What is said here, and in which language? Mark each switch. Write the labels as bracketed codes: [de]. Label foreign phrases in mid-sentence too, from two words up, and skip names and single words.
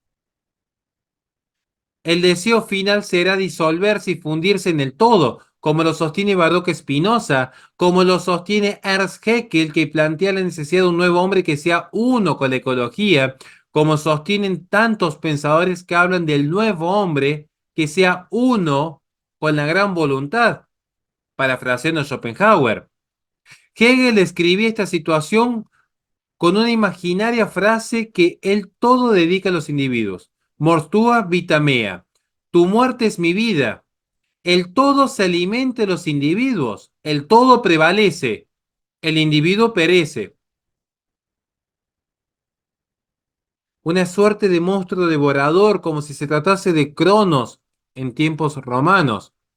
[es] el deseo final será disolverse y fundirse en el todo, como lo sostiene Baruch Spinoza, como lo sostiene Ernst Haeckel, que plantea la necesidad de un nuevo hombre que sea uno con la ecología, como sostienen tantos pensadores que hablan del nuevo hombre que sea uno con la gran voluntad, parafraseando a Schopenhauer. Hegel escribía esta situación con una imaginaria frase que él todo dedica a los individuos. [la] Mortua vita mea. [es] Tu muerte es mi vida. El todo se alimenta de los individuos. El todo prevalece. El individuo perece. Una suerte de monstruo devorador, como si se tratase de Cronos en tiempos romanos.